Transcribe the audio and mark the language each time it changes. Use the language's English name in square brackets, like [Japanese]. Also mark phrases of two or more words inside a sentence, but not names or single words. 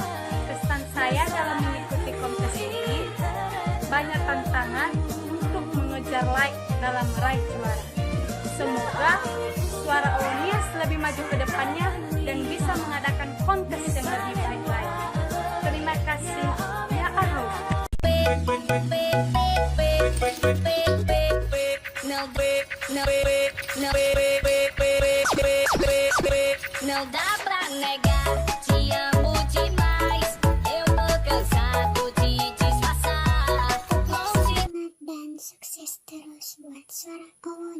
[Indonesian] Kesan saya dalam mengikuti kontes ini banyak tantangan untuk mengejar like dalam meraih juara. Semoga Suara Owonias lebih maju ke depannya dan bisa mengadakan kontes yang lebih baik lagi. Terima kasih. Ya Ahobu. [Portuguese] Não dá pra negar, te amo demais. Eu tô cansado de disfarçar. [Indonesian] Selamat dan sukses terus buat Suara